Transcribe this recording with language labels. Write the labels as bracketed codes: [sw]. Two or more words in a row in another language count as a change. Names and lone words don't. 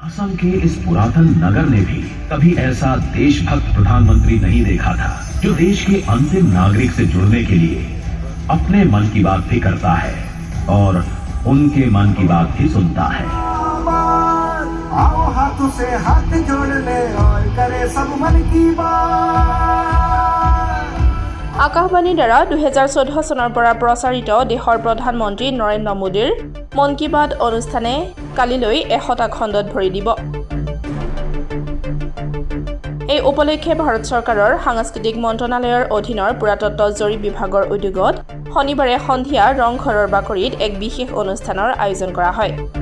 [hi] असम के इस पुरातन नगर ने भी कभी ऐसा देशभक्त प्रधानमंत्री नहीं देखा था, जो देश के अंतिम नागरिक से जुड़ने के लिए अपने मन की बात भी करता है और उनके मन की बात भी सुनता है। आओ हाथों से हाथ जोड़ ले और करे सब मन की बात। [as] আকাশবাণীৰ দ্বাৰা 2014 চনৰ পৰা প্ৰচাৰিত দেশৰ প্ৰধানমন্ত্ৰী নৰেন্দ্ৰ মোদীৰ মন কী বাত অনুষ্ঠানে কালিলৈ 100টা খণ্ডত ভৰি দিব। এই উপলক্ষে ভাৰত চৰকাৰৰ সাংস্কৃতিক মন্ত্ৰণালয়ৰ অধীনৰ পুৰাতত্ব জৰীপ বিভাগৰ উদ্যোগত শনিবাৰে সন্ধিয়া ৰংঘৰৰ বাকৰিত এক বিশেষ অনুষ্ঠানৰ আয়োজন কৰা হয়।